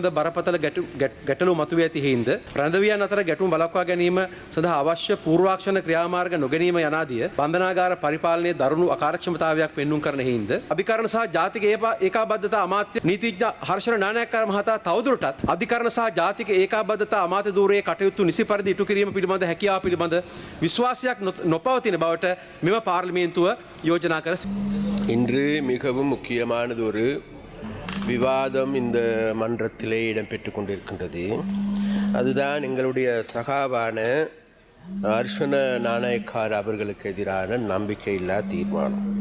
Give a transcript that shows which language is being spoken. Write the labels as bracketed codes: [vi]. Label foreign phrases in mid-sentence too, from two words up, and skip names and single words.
[si] බරපතල ගැටලු මතුවී ඇති හේින්ද රැඳවියන් අතර ගැටුම් බලක්වා ගැනීම සඳහා අවශ්‍ය පූර්වාක්ෂණ ක්‍රියාමාර්ග නොගැනීම යනාදිය බන්ධනාගාර පරිපාලනයේ දරුණු අකාර්යක්ෂමතාවයක් පෙන්눔 කරන හේින්ද අධිකරණ සහ ජාතික ඒකාබද්ධතා අමාත්‍ය නීතිඥ හර්ෂණ නානායක්කාර මහතා තවදුරටත් අධිකරණ සහ ජාතික ඒකාබද්ධතා අමාත්‍ය ධූරයේ කටයුතු නිසි පරිදි ඉටු කිරීම පිළිබඳ හැකියාව පිළිබඳ විශ්වාසයක් නොපවතින බවට මෙම පාර්ලිමේන්තුව யோஜனா කර [ta] இன்று மிகவும் முக்கியமானது ஒரு விவாதம் இந்த மன்றத்திலே இடம்பெற்று கொண்டிருக்கின்றது. அதுதான் எங்களுடைய சகாவான அர்ச்சுன நாணயக்கார் அவர்களுக்கு எதிரான நம்பிக்கையில்லா தீர்மானம்.